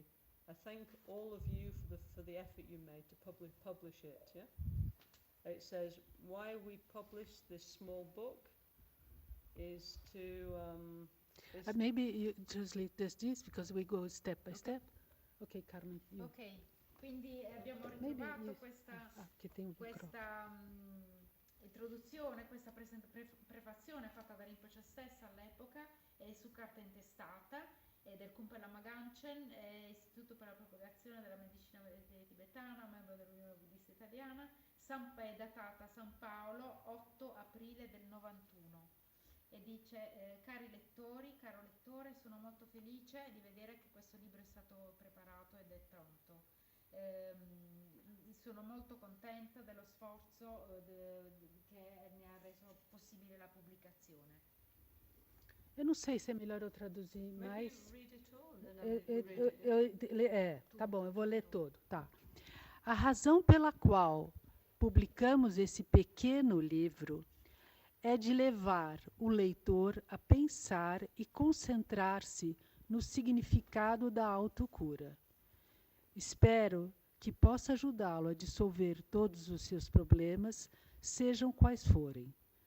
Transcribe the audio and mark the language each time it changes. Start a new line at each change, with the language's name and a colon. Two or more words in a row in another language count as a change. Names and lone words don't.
English: I thank all of you for the effort you made to publish it. Yeah, it says why we publish this small book is to. Maybe you translate this because we go step by step. Okay, Carmen. You.
Italian: Ok, quindi abbiamo
English: Maybe
Italian: ritrovato
English: you-
Italian: questa
Portuguese: che tem um microfone.
Italian: introduzione, questa prefazione fatta da Rinpoche stessa all'epoca su carta intestata del Kumpen Lama Ganchen, Istituto per la propagazione della medicina tibetana, membro dell'Unione Buddista Italiana, è datata a San Paolo 8 aprile del 91 e dice cari lettori, caro lettore, sono molto felice di vedere che questo libro è stato preparato ed è pronto. Sono molto contenta dello sforzo che ne ha reso possibile la pubblicazione.
Portuguese: Eu não sei se é melhor eu traduzir
English: Maybe
Portuguese: mais.
English: read it all and then read it.
Portuguese: Tá bom, eu vou ler todo. Tá. A razão pela qual publicamos esse pequeno livro é de levar o leitor a pensar e concentrar-se no significado da autocura. Espero que possa ajudá-lo a dissolver todos os seus problemas, sejam quais forem.